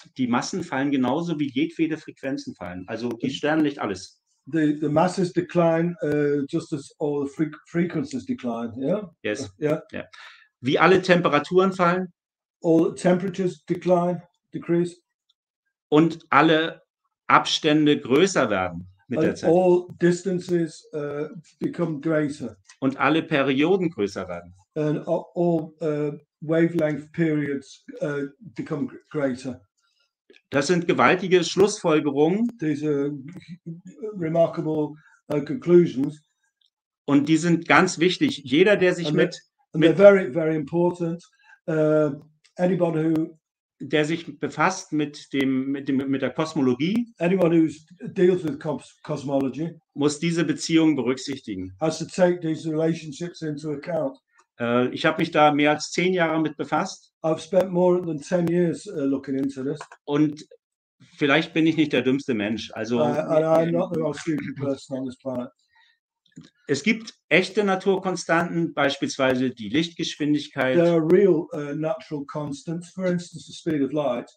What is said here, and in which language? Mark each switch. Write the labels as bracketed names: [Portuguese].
[German] Die Massen fallen genauso, wie jedwede Frequenzen fallen. Also die Sternenlicht, alles. [English] The masses decline just as all the frequencies decline, yeah? Yes. Yeah. [German] Yeah. Wie alle Temperaturen fallen. [English] All temperatures decrease. [German] Und alle Abstände größer werden mit der Zeit. [English] All distances become greater. [German] Und alle Perioden größer werden. [English] And all wavelength periods become greater. [German] Das sind gewaltige Schlussfolgerungen. [English] These are remarkable conclusions. [German] Und die sind ganz wichtig. Jeder, der sich [English] they're very, very important. Anybody [German] der sich befasst mit der Kosmologie, [English] anyone who deals with cosmology, [German] muss diese Beziehungen berücksichtigen. [English] Has to take these relationships into account. [German] Ich habe mich da mehr als 10 Jahre mit befasst. [English] I've spent more than 10 years looking into this. [German] Und vielleicht bin ich nicht der dümmste Mensch. Also [English] I'm not the most stupid person on this planet. [German] Es gibt echte Naturkonstanten, beispielsweise die Lichtgeschwindigkeit. [English] There are real natural constants, for instance, the speed of light.